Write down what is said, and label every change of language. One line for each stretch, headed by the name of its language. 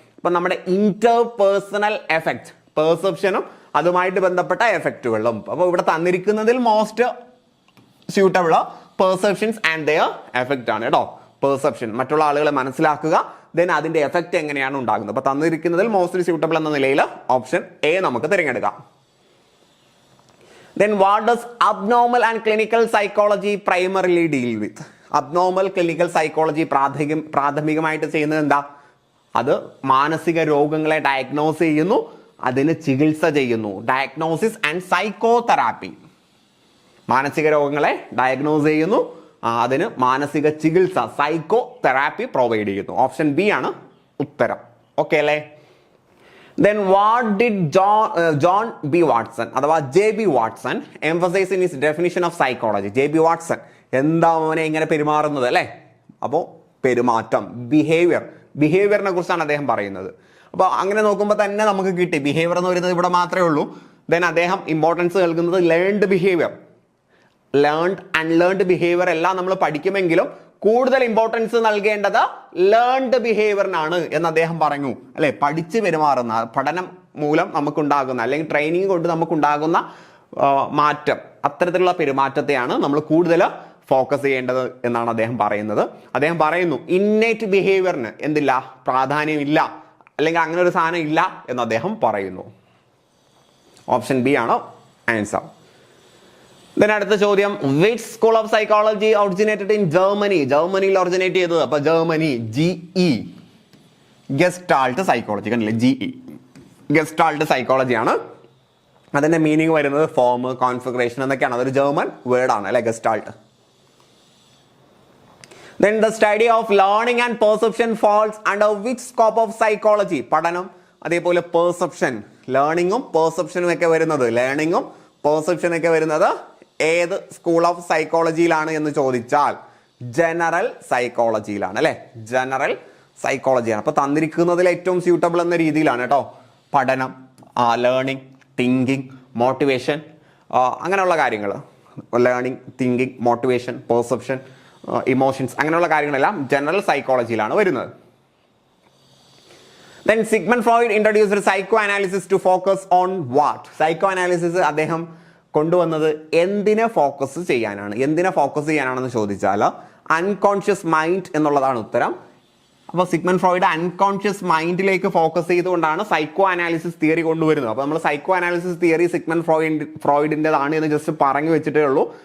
Malayalam: ഇപ്പൊ നമ്മുടെ interpersonal effect, പെർസെപ്ഷനും അതുമായിട്ട് ബന്ധപ്പെട്ട എഫക്റ്റുകളും. അപ്പൊ ഇവിടെ തന്നിരിക്കുന്നതിൽ most suitable perceptions and their effect ആണ് കേട്ടോ. പെർസെപ്ഷൻ, മറ്റുള്ള ആളുകളെ മനസ്സിലാക്കുക, ദെൻ അതിന്റെ എഫക്റ്റ് എങ്ങനെയാണ് ഉണ്ടാകുന്നത്. അപ്പൊ തന്നിരിക്കുന്നതിൽ മോസ്റ്റ്ലി സ്യൂട്ടബിൾ എന്ന നിലയിൽ ഓപ്ഷൻ എ നമുക്ക് തിരഞ്ഞെടുക്കാം.
English: Then what does abnormal and clinical psychology primarily deal with?
Malayalam: Abnormal clinical psychology പ്രാഥമികമായിട്ട് ചെയ്യുന്നത് എന്താ? അത് മാനസിക രോഗങ്ങളെ ഡയഗ്നോസ് ചെയ്യുന്നു, അതിന് ചികിത്സ ചെയ്യുന്നു. Diagnosis and psychotherapy. മാനസിക രോഗങ്ങളെ ഡയഗ്നോസ് ചെയ്യുന്നു, അതിന് മാനസിക ചികിത്സ സൈക്കോ തെറാപ്പി പ്രൊവൈഡ് ചെയ്യുന്നു. ഓപ്ഷൻ ബി ആണ് ഉത്തരം. ഓക്കെ അല്ലേ?
English: Then what did John B. Watson
Malayalam: അഥവാ
English: JB Watson emphasize in his definition of psychology?
Malayalam: JB Watson എന്താ അവനെ ഇങ്ങനെ പെരുമാറുന്നത് അല്ലേ? അപ്പോൾ പെരുമാറ്റം, ബിഹേവിയറിനെ കുറിച്ചാണ് അദ്ദേഹം പറയുന്നത്. അപ്പോൾ അങ്ങനെ നോക്കുമ്പോൾ തന്നെ നമുക്ക് കിട്ടി ബിഹേവിയർ എന്ന് പറയുന്നത് ഇവിടെ മാത്രമേ ഉള്ളൂ. ദെൻ അദ്ദേഹം ഇമ്പോർട്ടൻസ് നൽകുന്നത് ലേൺഡ് ബിഹേവിയർ, ലേൺഡ് അൺലേൺഡ് ബിഹേവിയർ എല്ലാം നമ്മൾ പഠിക്കുമെങ്കിലും കൂടുതൽ ഇമ്പോർട്ടൻസ് നൽകേണ്ടത് ലേൺഡ് ബിഹേവിയറിനാണ് എന്ന് അദ്ദേഹം പറഞ്ഞു അല്ലെ. പഠിച്ച് പെരുമാറുന്ന, പഠനം മൂലം നമുക്കുണ്ടാകുന്ന അല്ലെങ്കിൽ ട്രെയിനിങ് കൊണ്ട് നമുക്കുണ്ടാകുന്ന മാറ്റം, അത്തരത്തിലുള്ള പെരുമാറ്റത്തെയാണ് നമ്മൾ കൂടുതൽ ഫോക്കസ് ചെയ്യേണ്ടത് എന്നാണ് അദ്ദേഹം പറയുന്നത്. അദ്ദേഹം പറയുന്നു ഇന്നേറ്റ് ബിഹേവിയറിന് എന്തില്ല, പ്രാധാന്യമില്ല, അല്ലെങ്കിൽ അങ്ങനെ ഒരു സാധനം ഇല്ല എന്ന് അദ്ദേഹം പറയുന്നു. ഓപ്ഷൻ ബി ആണ് ആൻസർ.
English: Then
Malayalam: അടുത്ത ചോദ്യം,
English: which school of psychology originated in Germany?
Malayalam: ജർമ്മനിയിൽ ഒറിജിനേറ്റ് ചെയ്തത്. അപ്പൊ ജർമ്മനി GE ഗസ്റ്റാൾട്ട് സൈക്കോളജി കണ്ടില്ലേ, GE ഗസ്റ്റാൾട്ട് സൈക്കോളജി ആണ്. അതിന്റെ മീനിങ് വരുന്നത് ഫോം, കോൺഫിഗറേഷൻ എന്നൊക്കെയാണ്. അതൊരു ജർമ്മൻ വേർഡാണ് അല്ലെ, gestalt.
English: Then the study of learning and perception falls under which scope of psychology?
Malayalam: പഠനം അതേപോലെ പെർസെപ്ഷൻ, ലേണിങ്ങും പെർസെപ്ഷനും ഒക്കെ വരുന്നത്, ലേണിങ്ങും പെർസെപ്ഷനും ഒക്കെ വരുന്നത് ഏത് സ്കൂൾ ഓഫ് സൈക്കോളജിയിലാണ് എന്ന് ചോദിച്ചാൽ ജനറൽ സൈക്കോളജിയിലാണ് അല്ലെ, ജനറൽ സൈക്കോളജിയാണ്. അപ്പൊ തന്നിരിക്കുന്നതിൽ ഏറ്റവും സ്യൂട്ടബിൾ എന്ന രീതിയിലാണ് കേട്ടോ. പഠനം, ലേണിംഗ്, തിങ്കിങ്, മോട്ടിവേഷൻ, അങ്ങനെയുള്ള കാര്യങ്ങൾ, learning, thinking, motivation, perception, emotions, അങ്ങനെയുള്ള കാര്യങ്ങളെല്ലാം ജനറൽ സൈക്കോളജിയിലാണ് വരുന്നത്.
English: Then Sigmund Freud introduced psychoanalysis to focus on what?
Malayalam: Psychoanalysis അദ്ദേഹം കൊണ്ടുവന്നത് എന്തിനെ ഫോക്കസ് ചെയ്യാനാണ്? എന്തിനെ ഫോക്കസ് ചെയ്യാനാണെന്ന് ചോദിച്ചാൽ അൺകോൺഷ്യസ് മൈൻഡ് എന്നുള്ളതാണ് ഉത്തരം. അപ്പോൾ സിഗ്മണ്ട് ഫ്രോയിഡ് അൺകോൺഷ്യസ് മൈൻഡിലേക്ക് ഫോക്കസ് ചെയ്തുകൊണ്ടാണ് സൈക്കോ അനാലിസിസ് തിയറി കൊണ്ടുവരുന്നത്. അപ്പോൾ നമ്മൾ സൈക്കോ അനാലിസിസ് തിയറി സിഗ്മണ്ട് ഫ്രോയിഡിൻ്റെതാണ് എന്ന് ജസ്റ്റ് പറഞ്ഞു വെച്ചിട്ടേ ഉള്ളൂ.